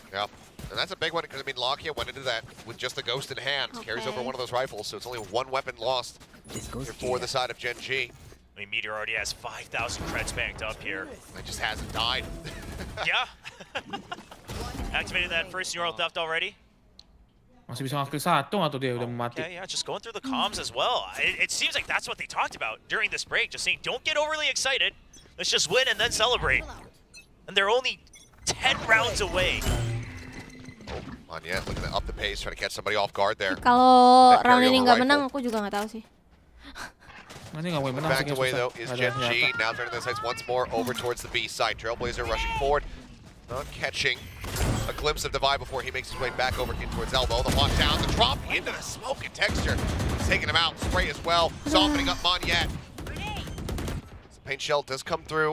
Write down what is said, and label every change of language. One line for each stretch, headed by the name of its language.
English: Yeah, and that's a big one because, I mean, Lakia went into that with just the Ghost in hand. Carries over one of those rifles, so it's only one weapon lost here for the side of Gen.G. I mean, Mythia already has 5,000 creds banked up here. It just hasn't died. Yeah. Activated that first neural theft already.
Indonesian: Masih bisa ngasih satu atau dia udah mati.
English: Okay, yeah, just going through the comms as well. It seems like that's what they talked about during this break. Just saying, don't get overly excited. Let's just win and then celebrate. And they're only 10 rounds away. Oh, Mythia looking to up the pace, trying to catch somebody off guard there.
Indonesian: Kalau round ini nggak menang, aku juga nggak tahu sih.
English: Back away though is Gen.G. Now turning their sights once more over towards the B side. Trailblazer rushing forward, not catching a glimpse of Divide before he makes his way back over in towards Elbow. The walk down, the drop into the smoke and Texture. He's taking him out. Spray as well, softening up Mythia. The paint shell does come through.